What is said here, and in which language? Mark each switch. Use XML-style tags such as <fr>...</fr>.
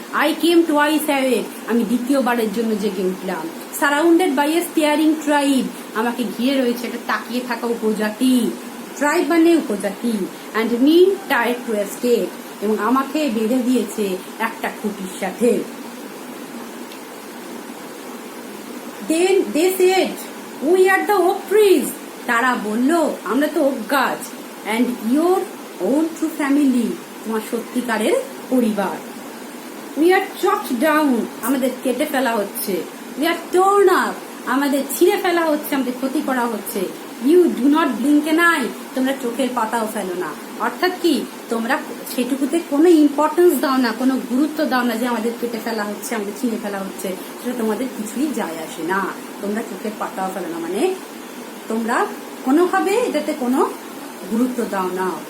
<en>I came twice awake,</en> <bn>আমি দ্বিতীয়বারের জন্য জেগে উঠলাম। Surrounded by A steering tribe, আমাকে ঘিরে রয়েছে একটা তাকিয়ে থাকা উপজাতি, ট্রাইব মানে উপজাতি, and me tied to A stake, এবং আমাকে বেঁধে দিয়েছে একটা খুঁটির সাথে।</bn> <en>Then they said, we are the oak trees.</en> <bn>তারা বলল, আমরা তো ওক গাছ,</bn> <en>and your own true family,</en> <bn>তোমার সত্যিকারের পরিবার।</bn> <en>We are chopped down,</en> <bn>আমাদের কেটে ফেলা হচ্ছে।</bn> <en>We are torn up,</en> <bn>আমাদের ছিঁড়ে ফেলা হচ্ছে, আমাদের ক্ষতি করা হচ্ছে।</bn> <en>You do not blink an eye,</en> <bn>তোমরা চোখের পাতাও ফেলো না। অর্থাৎ কি, তোমরা সেটুকুতে কোনো ইম্পর্টেন্স দাও না, কোনো গুরুত্ব দাও না যে আমাদের কেটে ফেলা হচ্ছে, আমাদের ছিঁড়ে ফেলা হচ্ছে, সেটা তোমাদের কিছুই যায় আসে না। তোমরা চোখের পাতাও ফেলো না, মানে তোমরা কোনোভাবে এটাতে কোনো গুরুত্ব দাও না।</bn>